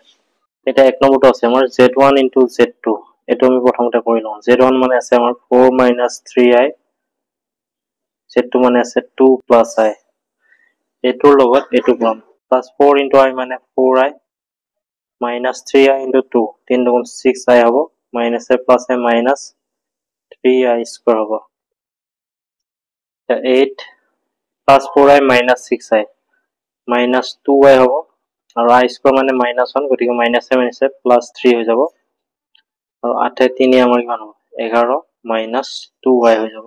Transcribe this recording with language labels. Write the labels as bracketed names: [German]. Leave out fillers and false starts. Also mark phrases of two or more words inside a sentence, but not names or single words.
[Assamese] এটা এক নম্বৰটো আছে আমাৰ z1 * z2। এটো আমি প্ৰথমতে কৰি লওঁ। z1 মানে আছে আমাৰ 4 - 3i, z2 মানে আছে 2 + i। এটোৰ লগত এটো পাম +4 * i মানে 4i -3i * 2 3 × 6i হ'ব -a + i -3i² হ'ব। 8 + 4i -6i -2i হ'ব আৰু i² মানে -1 গতিকে -a +3 হৈ যাব আৰু 8 * 3 আমাৰ কিমান হ'ব 11 -2i হৈ যাব।